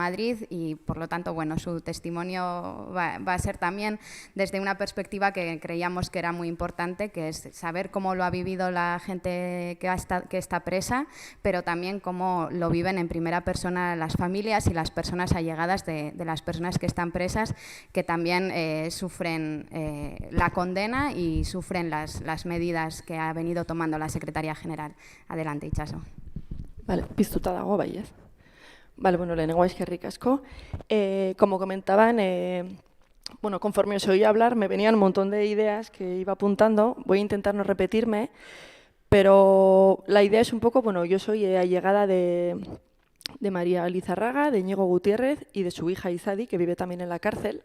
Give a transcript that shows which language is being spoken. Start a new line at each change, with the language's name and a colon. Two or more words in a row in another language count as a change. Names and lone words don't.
Spanish: Madrid y, por lo tanto, bueno, su testimonio va a ser también desde una perspectiva que creíamos que era muy importante, que es saber cómo lo ha vivido la gente que está presa, pero también cómo lo viven en primera persona las familias y las personas allegadas de las personas que están presas, que también sufren la condena y sufren las medidas que ha venido tomando la Secretaría General. Adelante, Itxaso.
Basque: Vale, piztuta dago, bai, ez?
Spanish: Vale, bueno,
Basque: lehenengo eskerrik asko.
Spanish: Como comentaban, bueno, conforme os oía hablar, me venían un montón de ideas que iba apuntando. Voy a intentar no repetirme, pero la idea es un poco, bueno, yo soy allegada de María Lizarraga, de Íñigo Gutiérrez y de su hija Izadi, que vive también en la cárcel.